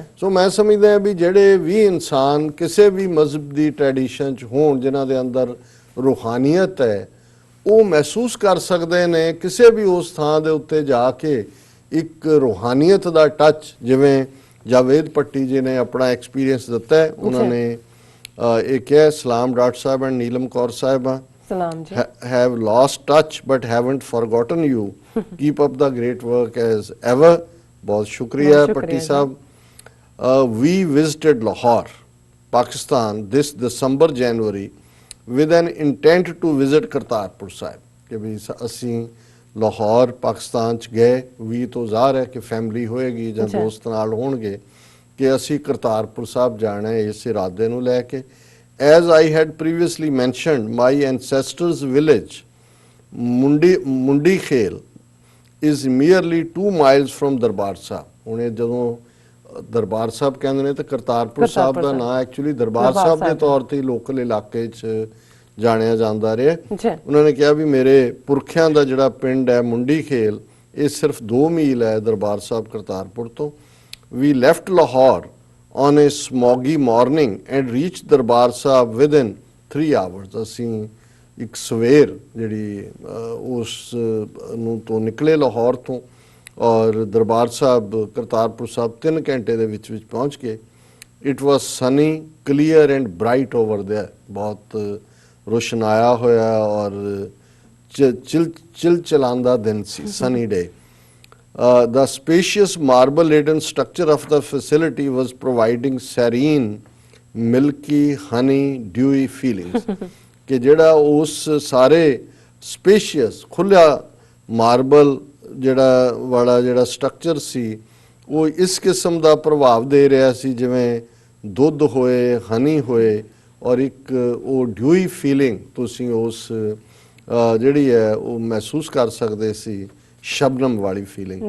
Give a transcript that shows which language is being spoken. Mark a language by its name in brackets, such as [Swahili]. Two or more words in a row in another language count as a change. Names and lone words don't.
[Punjabi] ਸੋ ਮੈਂ ਸਮਝਦਾ ਵੀ ਜਿਹੜੇ ਵੀ ਇਨਸਾਨ ਕਿਸੇ ਵੀ ਮਜ਼ਹਬ ਦੀ ਟ੍ਰੈਡੀਸ਼ਨ 'ਚ ਹੋਣ, ਜਿਨ੍ਹਾਂ ਦੇ ਅੰਦਰ ਰੂਹਾਨੀਅਤ ਹੈ, ਉਹ ਮਹਿਸੂਸ ਕਰ ਸਕਦੇ ਨੇ ਕਿਸੇ ਵੀ ਉਸ ਥਾਂ ਦੇ ਉੱਤੇ ਜਾ ਕੇ ਇੱਕ ਰੂਹਾਨੀਅਤ ਦਾ ਟੱਚ, ਜਿਵੇਂ ਜਾਵੇਦ ਭੱਟੀ ਜੀ ਨੇ ਆਪਣਾ ਐਕਸਪੀਰੀਅੰਸ ਦਿੱਤਾ ਹੈ। ਉਹਨਾਂ ਨੇ ਇਹ ਕਿਹਾ, ਸਲਾਮ ਡਾਕਟਰ ਸਾਹਿਬ ਐਂਡ ਨੀਲਮ ਕੌਰ ਸਾਹਿਬਾ, ਸਲਾਮ ਜੀ, [English] have lost touch but haven't forgotten you, keep up the great work as ever। [Hindi] बहुत शुक्रिया भट्टी साहब। [English] We visited Lahore, Pakistan this December January with an intent to visit Kartarpur Sahib, [Punjabi] ਕਿ ਭੀ ਅਸੀਂ ਲਾਹੌਰ ਪਾਕਿਸਤਾਨ 'ਚ ਗਏ, ਵੀ ਤੋਂ ਜ਼ਾਹਰ ਹੈ ਕਿ ਫੈਮਿਲੀ ਹੋਏਗੀ ਜਾਂ ਦੋਸਤ ਨਾਲ ਹੋਣਗੇ, ਕਿ ਅਸੀਂ ਕਰਤਾਰਪੁਰ ਸਾਹਿਬ ਜਾਣਾ ਹੈ ਇਸ ਇਰਾਦੇ ਨੂੰ ਲੈ ਕੇ। [English] As I had previously mentioned, my ancestors' village, Mundi Khel, is merely 2 miles from Darbar Sahib। [Punjabi] ਹੁਣ ਇਹ ਜਦੋਂ ਦਰਬਾਰ ਸਾਹਿਬ ਕਹਿੰਦੇ ਨੇ ਤਾਂ ਕਰਤਾਰਪੁਰ ਸਾਹਿਬ ਦਾ ਨਾਂ ਐਕਚੁਅਲੀ ਦਰਬਾਰ ਸਾਹਿਬ ਦੇ ਤੌਰ ਤੇ ਲੋਕਲ ਇਲਾਕੇ 'ਚ ਜਾਣਿਆ ਜਾਂਦਾ ਰਿਹਾ। ਉਹਨਾਂ ਨੇ ਕਿਹਾ ਵੀ ਮੇਰੇ ਪੁਰਖਿਆਂ ਦਾ ਜਿਹੜਾ ਪਿੰਡ ਹੈ ਮੁੰਡੀ ਖੇਲ, ਇਹ ਸਿਰਫ 2 ਮੀਲ ਹੈ ਦਰਬਾਰ ਸਾਹਿਬ ਕਰਤਾਰਪੁਰ ਤੋਂ। [English] We left Lahore on a smoggy morning and reached ਦਰਬਾਰ ਸਾਹਿਬ within 3 hours। [Punjabi] ਅਸੀਂ ਇੱਕ ਸਵੇਰ ਜਿਹੜੀ ਉਸ ਨੂੰ ਤੋਂ ਨਿਕਲੇ ਲਾਹੌਰ ਤੋਂ, ਔਰ ਦਰਬਾਰ ਸਾਹਿਬ ਕਰਤਾਰਪੁਰ ਸਾਹਿਬ 3 ਘੰਟੇ ਦੇ ਵਿੱਚ ਪਹੁੰਚ ਗਏ। [English] It was sunny clear and bright over there, [Punjabi] ਬਹੁਤ ਰੋਸ਼ਨਾਇਆ ਹੋਇਆ ਔਰ ਚਿਲਚਿਲਾਂਦਾ ਦਿਨ ਸੀ, [English] sunny day. The spacious marble-laden structure of the facility was providing serene, milky, honey, dewy feelings. [Punjabi] ਕਿ ਜਿਹੜਾ ਉਸ ਸਾਰੇ ਸਪੇਸ਼ੀਅਸ ਖੁੱਲ੍ਹਾ ਮਾਰਬਲ ਜਿਹੜਾ ਵਾਲਾ ਜਿਹੜਾ ਸਟਰਕਚਰ ਸੀ ਉਹ ਇਸ ਕਿਸਮ ਦਾ ਪ੍ਰਭਾਵ ਦੇ ਰਿਹਾ ਸੀ ਜਿਵੇਂ ਦੁੱਧ ਹੋਏ, ਹਨੀ ਹੋਏ, ਔਰ ਇੱਕ ਉਹ [English] dewy feeling [Punjabi] ਤੁਸੀਂ ਉਸ ਜਿਹੜੀ ਹੈ ਉਹ ਮਹਿਸੂਸ ਕਰ ਸਕਦੇ ਸੀ, ਸ਼ਬਨਮ ਵਾਲੀ ਫੀਲਿੰਗ।